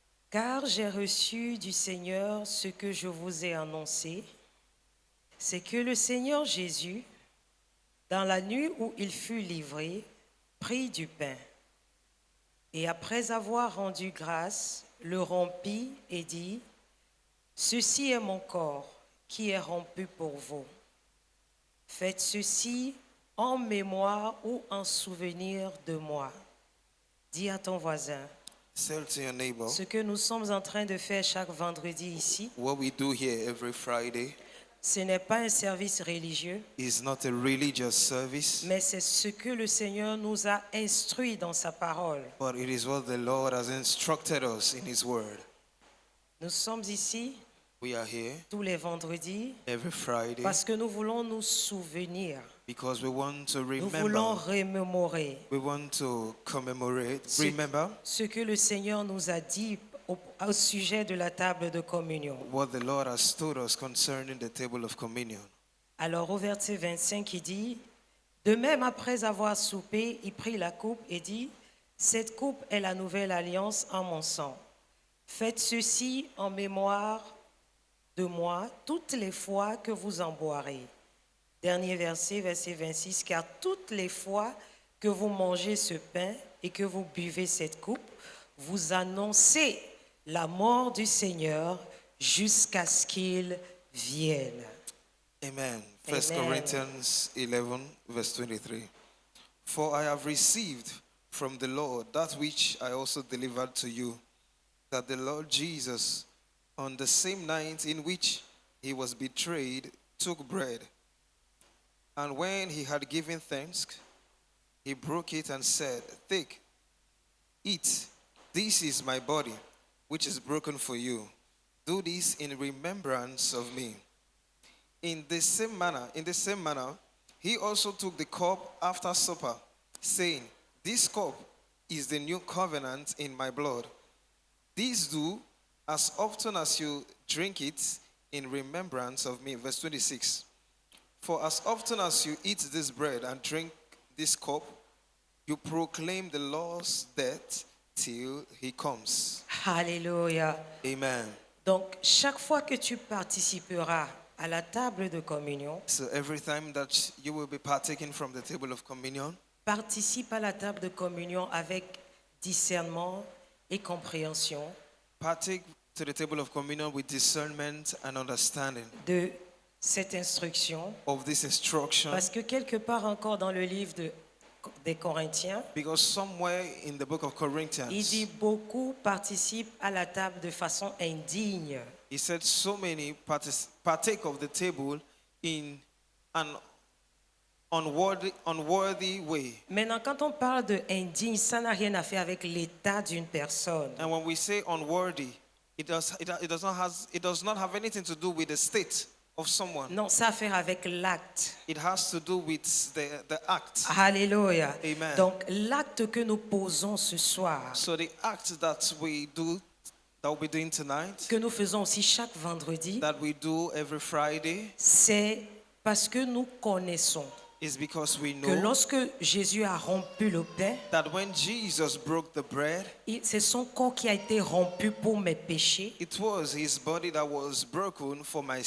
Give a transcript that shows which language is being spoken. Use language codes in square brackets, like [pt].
[fr] Car j'ai reçu du Seigneur ce que je vous ai annoncé, c'est que le Seigneur Jésus, dans la nuit où il fut livré, prit du pain, et après avoir rendu grâce, le rompit et dit, « Ceci est mon corps qui est rompu pour vous. Faites ceci en mémoire ou en souvenir de moi. » Dis à ton voisin, [en] Tell to your neighbor, [fr] ce que nous sommes en train de faire chaque vendredi ici, [en] what we do here every Friday [fr] ce n'est pas un service religieux, [en] is not a religious service, [fr] mais c'est ce que le Seigneur nous a instruit dans sa parole. [en] but it is what the Lord has instructed us in His Word. [fr] Nous sommes ici [en] We are here [fr] tous les vendredis [en] every Friday [fr] parce que nous voulons nous souvenir, [en] because we want to [fr] nous voulons [en] remember, [fr] remémorer [en] we want to commemorate, remember [fr] ce que le Seigneur nous a dit au sujet de la table de communion. [en] what the Lord has told us concerning the table of communion. [fr] Alors au verset 25, il dit, « De même, après avoir soupé, il prit la coupe et dit, « Cette coupe est la nouvelle alliance en mon sang. Faites ceci en mémoire de moi toutes les fois que vous en boirez. » Dernier verset, verset 26, « Car toutes les fois que vous mangez ce pain et que vous buvez cette coupe, vous annoncez la mort du Seigneur jusqu'à ce qu'il vienne. » Amen. 1 Amen. [en] Corinthians 11, verse 23. For I have received from the Lord that which I also delivered to you, that the Lord Jesus, on the same night in which he was betrayed, took bread. And when he had given thanks, he broke it and said, Take, eat, this is my body, which is broken for you. Do this in remembrance of me. In the same manner, he also took the cup after supper, saying, This cup is the new covenant in my blood. These do as often as you drink it in remembrance of me. Verse 26. For as often as you eat this bread and drink this cup, you proclaim the Lord's death till he comes. Alléluia. Amen. [fr] Donc, chaque fois que tu participeras à la table de communion, [en] So every time that you will be partaking from the table of communion, [fr] participe à la table de communion avec discernement et compréhension [en] partake to the table of communion with discernment and understanding [fr] de cette instruction, [en] of this instruction. [fr] parce que quelque part encore dans le livre des Corinthiens, [en] Because somewhere in the book of [fr] il [en] Corinthians, [fr] dit beaucoup participent à la table de façon indigne. [en] he said so many partake of the table in an unworthy way. [fr] Maintenant, quand on parle de indigne, ça n'a rien à faire avec l'état d'une personne. [en] And when we say unworthy, it does not have anything to do with the state of someone. [fr] Non, ça a à faire avec l'acte. [en] It has to do with the act. Alléluia. Amen. [fr] Donc, l'acte que nous posons ce soir, [en] So the act that we do, that we'll be doing tonight, [fr] que nous faisons aussi chaque vendredi, [en] that we do every Friday, [fr] c'est parce que nous connaissons [en] is because we [fr] que [en] know [fr] lorsque Jésus a rompu le pain, [en] that when Jesus broke the bread, [fr] c'est son corps qui a été rompu pour mes péchés. [en] it was his body that was broken for my